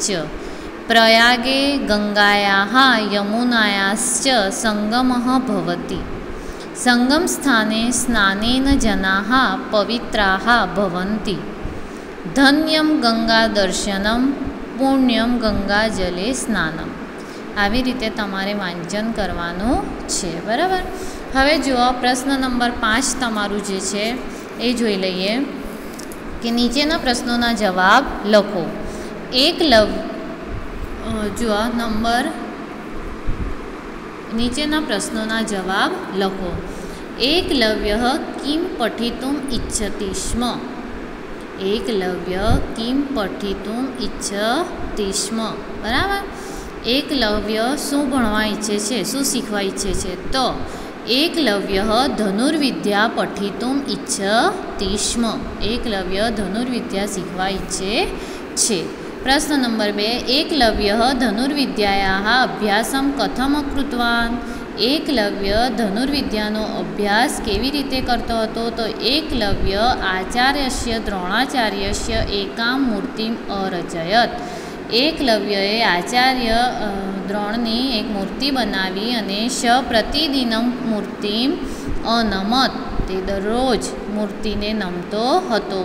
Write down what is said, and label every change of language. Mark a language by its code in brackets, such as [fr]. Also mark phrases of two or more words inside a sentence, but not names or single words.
[sa] प्रयागे गंगायाः यमुनायाश्च संगमः भवति। संगमस्थाने स्नानेन जनाः पवित्राः भवन्ति। धन्यं गंगादर्शनं पुण्यं गंगाजले स्नानम। [gu] આવી રીતે તમારે વાંચન કરવાનું છે, બરાબર। હવે જુઓ પ્રશ્ન નંબર 5 તમારું જે છે એ જોઈ લઈએ કે નીચેના પ્રશ્નોના જવાબ લખો। જુઓ નંબર નીચેના પ્રશ્નોના જવાબ લખો। [sa] એકલવ્યः किं पठितुम् इच्छति स्म? एकलव्य किं पठितुम् इच्छति स्म, बराबर। [gu] एकलव्य શું ભણવા ઈચ્છે છે, શું શીખવા ઈચ્છે છે? [sa] તો एकलव्यः धनुर्विद्या पठितुम् इच्छति स्म। [gu] एकलव्य धनुर्विद्या શીખવા ઈચ્છે છે। [sa] प्रश्न नंबर 2 एकलव्यः धनुर्विद्यायाः अभ्यासं कथम् अकृतवान्? [gu] एकलव्य धनुर्विद्याનો અભ્યાસ કેવી રીતે કરતો હતો? [sa] તો એકલવ્ય આચાર્યસ્ય દ્રોણાચાર્યસ્ય એકાં મૂર્તિમ અરચયત। [gu] એકલવ્યએ આચાર્ય દ્રોણની એક મૂર્તિ બનાવી અને [sa] પ્રતિદિનમ મૂર્તિમ અનમત, [gu] તે દરરોજ મૂર્તિને નમતો હતો।